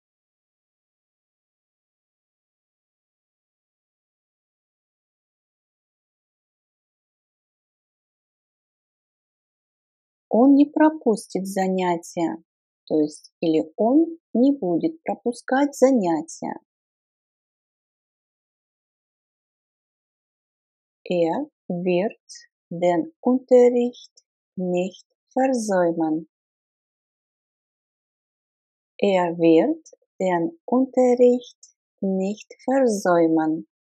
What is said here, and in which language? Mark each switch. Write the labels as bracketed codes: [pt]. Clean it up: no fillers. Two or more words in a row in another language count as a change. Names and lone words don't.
[ru] Он не пропустит занятия, то есть или он не будет пропускать занятия. [de] Wird den Unterricht nicht versäumen. Wird den Unterricht nicht versäumen.